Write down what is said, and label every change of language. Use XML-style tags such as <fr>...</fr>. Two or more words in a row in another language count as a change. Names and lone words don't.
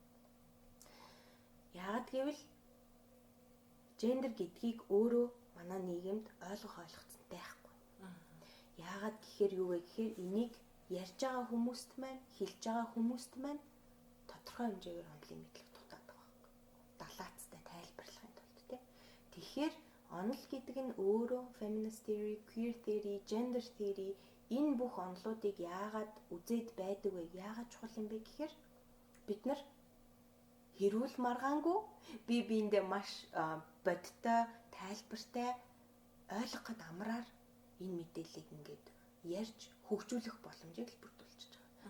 <mn>Яагаад гэвэл гендер гэдгийг өөрөө манай нийгэмд ойлгогдсон байхгүй. Яагаад гэхээр юу вэ гэхээр энийг ярьж байгаа хүмүүст маань, хэлж байгаа хүмүүст маань тодорхой хэмжээгээр онлын мэдлэг дутаад байгаа байхгүй. Далаацтай тайлбарлахын тулд тий. Тэгэхээр онол гэдэг нь өөрөө</mn> <en>feminist theory, queer theory, gender theory</en> <mn>энэ бүх онолуудыг яагаад үзээд байдаг вэ? Яагаад чухал юм бэ гэхээр бид нар хэрүүл маргаангүй бие биендээ маш бодтой, тайлбартай ойлгоход амраар энэ мэдээллийг ингээд ярьж хөгжүүлэх боломжийг л бүрдүүлж байгаа.</mn>